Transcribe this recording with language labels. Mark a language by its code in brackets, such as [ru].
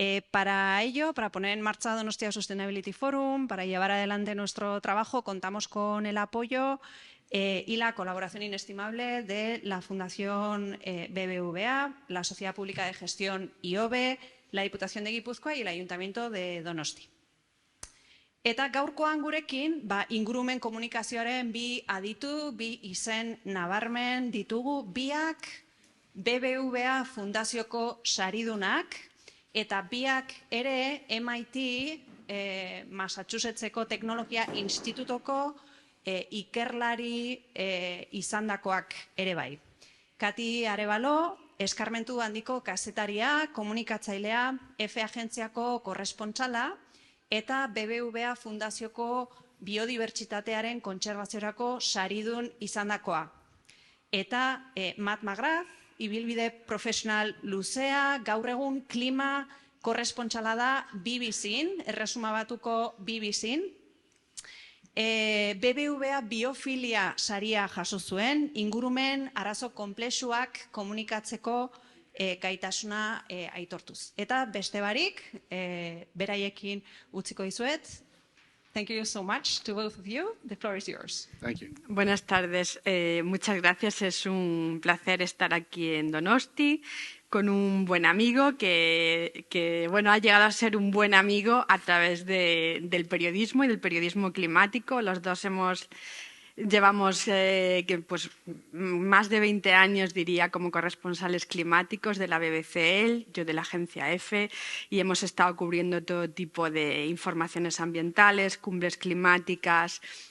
[es] Para ello, para poner en marcha Donostia Sustainability Forum, para llevar adelante nuestro trabajo, contamos con el apoyo y la colaboración inestimable de la Fundación BBVA, la Sociedad Pública de Gestión IOBE, la Diputación de Guipúzcoa y el Ayuntamiento de Donosti. [eu] Eta gaurkoan gurekin, ingurumen komunikazioaren bi aditu, bi izen nabarmen ditugu, biak BBVA Fundazioko saridunak, eta biak ere MIT, Massachusettseko Teknologia Institutoko ikerlari izandakoak ere bai. Caty Arévalo, eskarmentu handiko kazetaria, komunikatzailea, F agentziako korrespontsala eta BBVA Fundazioko biodibertsitatearen kontserbaziorako saridun izandakoa. Eta Matt McGrath, ibilbide profesional luzea, gaur egun klima korrespontsala da BBC-n, erresuma batuko BBC-n. BBVA biofilia saria jaso zuen, ingurumen arazo konplexuak komunikatzeko gaitasuna aitortuz. Eta beste barik, beraiekin utziko dizuet. [en] Thank you so much to both of you. The floor is yours. Thank you. [es] Buenas tardes. Muchas gracias. Es un placer estar aquí en Donosti con un buen amigo que ha llegado a ser un buen amigo a través del periodismo y del periodismo climático. Los dos llevamos más de 20 años, diría, como corresponsales climáticos de la BBC, yo de la agencia F, y hemos estado cubriendo todo tipo de informaciones ambientales, cumbres climáticas.